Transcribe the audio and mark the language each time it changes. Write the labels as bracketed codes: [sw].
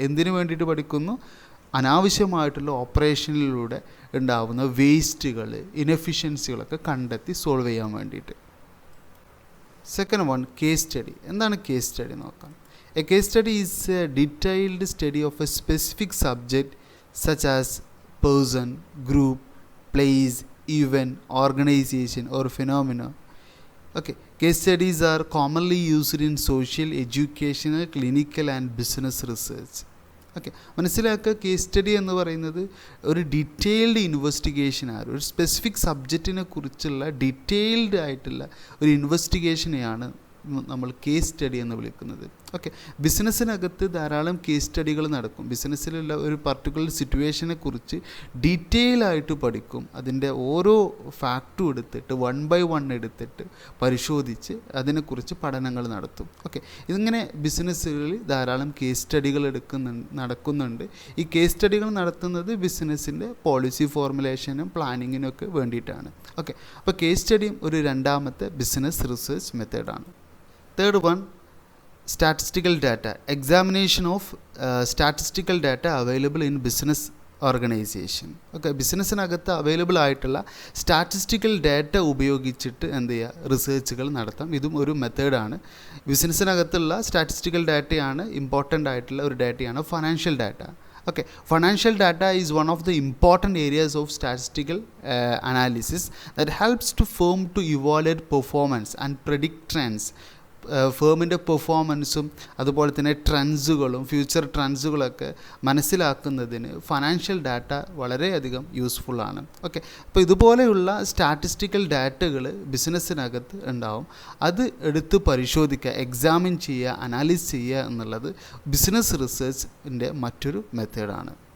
[ml] എന്തിനു വേണ്ടിയിട്ട് പഠിക്കുന്നു? അനാവശ്യമായിട്ടുള്ള ഓപ്പറേഷനിലൂടെ ഉണ്ടാകുന്ന വേസ്റ്റുകൾ, ഇനഫിഷ്യൻസികളൊക്കെ കണ്ടെത്തി സോൾവ് ചെയ്യാൻ വേണ്ടിയിട്ട്. [en] Second one, case study. [ml] എന്താണ് കേസ് സ്റ്റഡി നോക്കാം. [en] A case study is a detailed study of a specific subject such as person, group, place, event, organization or phenomena. Okay, case studies are commonly used in social, educational, clinical and business research. [ml] Okay, മനസ്സിലാക്കുക, case study എന്ന് പറയുന്നത് ഒരു detailed ഇൻവെസ്റ്റിഗേഷനാണ്. ഒരു specific സബ്ജക്റ്റിനെ കുറിച്ചുള്ള detailed ആയിട്ടുള്ള ഒരു ഇൻവെസ്റ്റിഗേഷനെയാണ് നമ്മൾ case study എന്ന് വിളിക്കുന്നത്. ഓക്കെ, ബിസിനസ്സിനകത്ത് ധാരാളം കേസ് സ്റ്റഡികൾ നടക്കും. ബിസിനസ്സിലുള്ള ഒരു പർട്ടിക്കുലർ സിറ്റുവേഷനെ കുറിച്ച് ഡീറ്റെയിൽ ആയിട്ട് പഠിക്കും. അതിൻ്റെ ഓരോ ഫാക്റ്റും എടുത്തിട്ട് 1 by 1 എടുത്തിട്ട് പരിശോധിച്ച് അതിനെക്കുറിച്ച് പഠനങ്ങൾ നടത്തും. ഓക്കെ, ഇതിങ്ങനെ ബിസിനസ്സുകളിൽ ധാരാളം കേസ് സ്റ്റഡികൾ നടക്കുന്നുണ്ട്. ഈ കേസ് സ്റ്റഡികൾ നടത്തുന്നത് ബിസിനസ്സിൻ്റെ പോളിസി ഫോർമുലേഷനും പ്ലാനിങ്ങിനും ഒക്കെ വേണ്ടിയിട്ടാണ്. ഓക്കെ, അപ്പോൾ കേസ് സ്റ്റഡിയും ഒരു രണ്ടാമത്തെ ബിസിനസ് റിസർച്ച് മെത്തേഡാണ്. [en] Third one, statistical data. Examination of statistical data available in business organization. [ml] Okay, ബിസിനസ്സിനകത്ത് available ആയിട്ടുള്ള സ്റ്റാറ്റിസ്റ്റിക്കൽ ഡാറ്റ ഉപയോഗിച്ചിട്ട് എന്ത് ചെയ്യുക, റിസർച്ചുകൾ നടത്താം. ഇതും ഒരു മെത്തേഡാണ്. ബിസിനസ്സിനകത്തുള്ള സ്റ്റാറ്റിസ്റ്റിക്കൽ ഡാറ്റയാണ് ഇമ്പോർട്ടൻ്റ് ആയിട്ടുള്ള ഒരു ഡാറ്റയാണ് financial data. [en] Okay, financial data is one of the important areas of statistical analysis that helps to firm to evaluate performance and predict trends. [ml] ഫേമിൻ്റെ പെർഫോമൻസും അതുപോലെ തന്നെ ട്രെൻഡ്സുകളും ഫ്യൂച്ചർ ട്രെൻഡ്സുകളൊക്കെ മനസ്സിലാക്കുന്നതിന് ഫൈനാൻഷ്യൽ ഡാറ്റ വളരെയധികം യൂസ്ഫുള്ളാണ്. ഓക്കെ, അപ്പോൾ ഇതുപോലെയുള്ള സ്റ്റാറ്റിസ്റ്റിക്കൽ ഡാറ്റകൾ ബിസിനസ്സിനകത്ത് ഉണ്ടാവും. അത് എടുത്ത് പരിശോധിക്കുക, എക്സാമിൻ ചെയ്യുക, അനാലിസ് ചെയ്യുക എന്നുള്ളത് ബിസിനസ് റിസർച്ചിൻ്റെ മറ്റൊരു മെത്തേഡാണ്.